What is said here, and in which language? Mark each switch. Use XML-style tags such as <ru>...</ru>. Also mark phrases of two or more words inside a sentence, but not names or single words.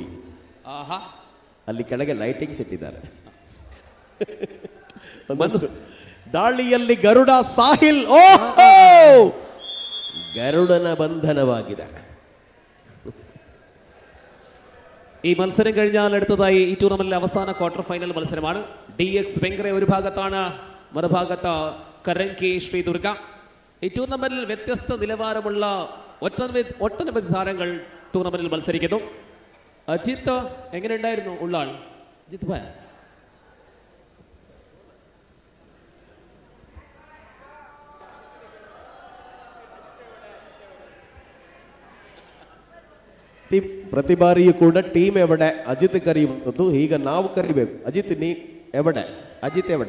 <kn>ಆಹಾ, ಅಲ್ಲಿ ಕೆಳಗೆ ಲೈಟಿಂಗ್ಸ್ ಇಟ್ಟಿದ್ದಾರೆ. ದಾಳಿಯಲ್ಲಿ ಗರುಡ ಸಾಹಿಲ್. ಓಹೋ, ಗರುಡನ ಬಂಧನವಾಗಿದೆ.</kn> <ml>ഈ മത്സരം കഴിഞ്ഞാൽ അടുത്തതായി ഈ ടൂർണമെന്റിലെ അവസാന ക്വാർട്ടർ ഫൈനൽ മത്സരമാണ്. DX വെങ്കരെ ഒരു ഭാഗത്താണ്, മറുഭാഗത്ത് കരങ്കി ശ്രീ ദുർഗ. ഈ ടൂർണമെന്റിൽ വ്യത്യസ്ത നിലവാരമുള്ള ഒട്ടനവധി താരങ്ങൾ ടൂർണമെന്റിൽ മത്സരിക്കുന്നു. അജിത്ത് എങ്ങനെയുണ്ടായിരുന്നു ഉള്ളാൾ? അജിത്ത് ഭായ</ml> <kn>ಪ್ರತಿ ಬಾರಿಯೂ ಕೂಡ ಟೀಮ್ ಎವಡೆ ಅಜಿತ್ ಕರೆಯುವಂಥದ್ದು. ಈಗ ನಾವು ಕರಿಬೇಕು. ಅಜಿತ್</kn> <ml>നീ എവിടെ?</ml> <kn>ಅಜಿತ್ ಎವಡೆ?</kn>